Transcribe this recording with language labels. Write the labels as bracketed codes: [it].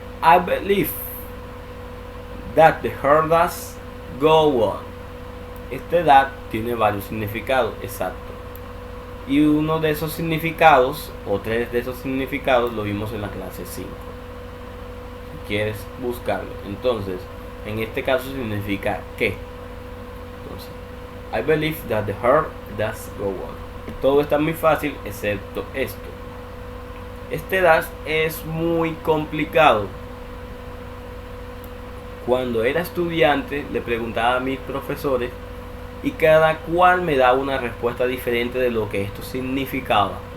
[en] I believe that the heart does go on. [es] Este that tiene varios significados, exacto. Y uno de esos significados, o 3 de esos significados, lo vimos en la clase 5. Si quieres buscarlo. Entonces, en este caso significa que. [en] Entonces, I believe that the heart does go on. [es] Todo está muy fácil excepto esto. Este dash es muy complicado. Cuando era estudiante le preguntaba a mis profesores y cada cual me daba una respuesta diferente de lo que esto significaba.